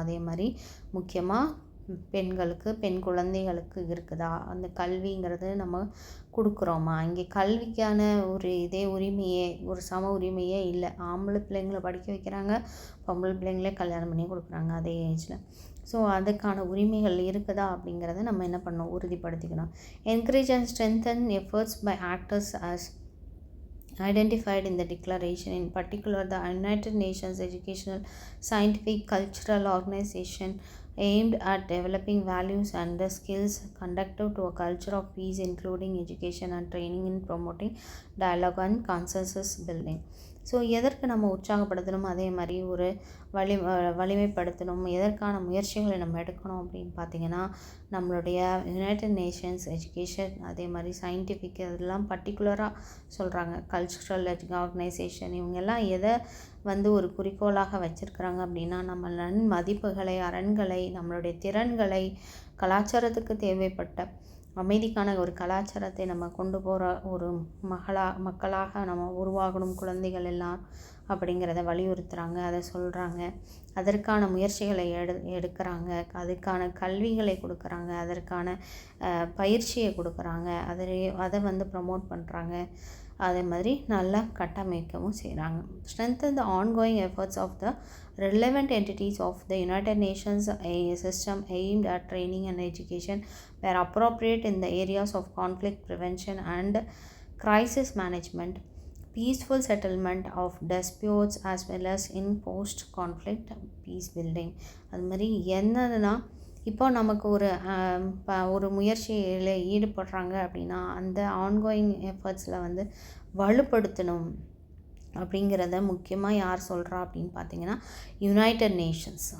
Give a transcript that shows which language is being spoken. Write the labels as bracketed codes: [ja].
[ta] அதே மாதிரி முக்கியமாக பெண்களுக்கு, பெண் குழந்தைகளுக்கு இருக்குதா அந்த கல்விங்கிறது நம்ம கொடுக்குறோமா? இங்கே கல்விக்கான ஒரு உரிமையே, ஒரு சம உரிமையே இல்லை. ஆம்பளை பிள்ளைங்களை படிக்க வைக்கிறாங்க, பொம்பளை பிள்ளைங்களே கல்யாணம் பண்ணி கொடுக்குறாங்க அதே ஏஜில். ஸோ அதுக்கான உரிமைகள் இருக்குதா அப்படிங்கிறத நம்ம என்ன பண்ணணும், உறுதிப்படுத்திக்கணும். [en] Encourage and strengthen efforts by actors as identified in the declaration, in particular the United Nations Educational, Scientific, Cultural Organization aimed at developing values and the skills conducive to a culture of peace, including education and training in promoting dialogue and consensus building. [ta] So எதற்கு நம்ம உற்சாகப்படுத்தணும், அதே மாதிரி ஒரு வலிமைப்படுத்தணும், எதற்கான முயற்சிகளை நம்ம எடுக்கணும் அப்படின்னு பார்த்திங்கன்னா, நம்மளுடைய யுனைடெட் நேஷன்ஸ் எஜுகேஷன், அதே மாதிரி சயின்டிஃபிக், அதெல்லாம் பர்டிகுலராக சொல்கிறாங்க. கல்ச்சுரல் ஆர்கனைசேஷன், இவங்கெல்லாம் எதை ஒரு குறிக்கோளாக வச்சுருக்கிறாங்க அப்படின்னா, நம்ம மதிப்புகளை, அரண்களை, நம்மளுடைய திறன்களை, கலாச்சாரத்துக்கு தேவைப்பட்ட அமைதிக்கான ஒரு கலாச்சாரத்தை நம்ம கொண்டு போகிற ஒரு மக்களாக நம்ம உருவாகணும் குழந்தைகள் எல்லாம் அப்படிங்கிறத வலியுறுத்துகிறாங்க, அதை சொல்கிறாங்க. அதற்கான முயற்சிகளை எடுக்கிறாங்க, அதுக்கான கல்விகளை கொடுக்குறாங்க, அதற்கான பயிற்சியை கொடுக்குறாங்க, அதை ப்ரமோட் பண்ணுறாங்க. அதே மாதிரி நல்லா கட்டமைக்கவும் செய்கிறாங்க. [en] Strengthen the ongoing efforts of the relevant entities of the United Nations system aimed at training and education where appropriate in the areas of conflict prevention and crisis management, peaceful settlement of disputes as well as in post-conflict peace building. [ta] அது மாதிரி என்னதுன்னா, இப்போ நமக்கு ஒரு முயற்சியில் ஈடுபடுறாங்க அப்படின்னா, அந்த ஆன்கோயிங் எஃபர்ட்ஸில் வலுப்படுத்தணும் அப்படிங்கிறத முக்கியமாக யார் சொல்கிறா அப்படின்னு பார்த்தீங்கன்னா, யுனைடெட் நேஷன்ஸ்.